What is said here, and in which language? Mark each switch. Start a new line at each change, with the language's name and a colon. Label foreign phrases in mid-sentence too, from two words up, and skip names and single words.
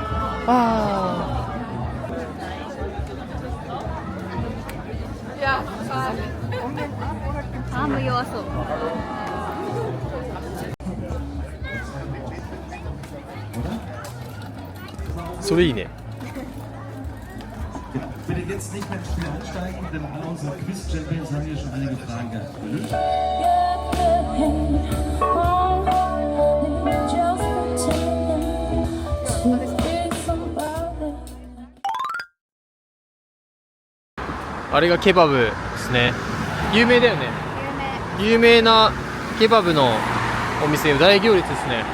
Japanese: アーム弱そう。それいいね。
German: Bitte jetzt nicht mehr ins Spiel einsteigen, denn alle unsere Quiz-Champions haben hier schon einige Fragen gelöst.
Japanese: あれがケバブですね。有名だよね。有名なケバブのお店、大行列ですね。